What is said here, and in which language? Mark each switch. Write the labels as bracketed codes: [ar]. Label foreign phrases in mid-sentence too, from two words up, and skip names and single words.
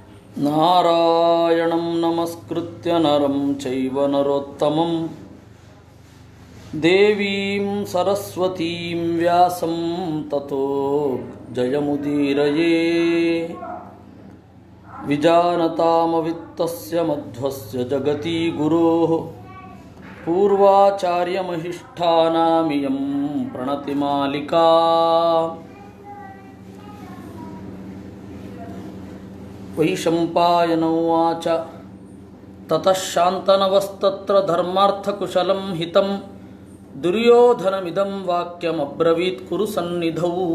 [sa] ನಾರಾಯಣಂ ನಮಸ್ಕೃತ್ಯ ನರಂ ಚೈವ ನರೋತ್ತಮಂ ದೇವೀಂ ಸರಸ್ವತೀಂ ವ್ಯಾಸಂ ತತೋ ಜಯಮುದೀರಯೇ. ವಿಜಾನತಾಮವಿತ್ತಸ್ಯ ಮಧ್ವಸ್ಯ ಜಗತಿ ಗುರೋಃ ಪೂರ್ವಾಚಾರ್ಯಮಹಿಷ್ಠಾನಾಮಿಯಂ ಪ್ರಣತಿಮಾಲಿಕಾ. ವೈಶಂಪಾಯನ ಉವಾಚ ತತಃ ಶಾಂತನವಸ್ತತ್ರ ಧರ್ಮಾರ್ಥಕುಶಲಂ ಹಿತಂ ದುರ್ಯೋಧನಮಿದಂ ವಾಕ್ಯಮಬ್ರವೀತ್ ಕುರು ಸನ್ನಿಧೌ.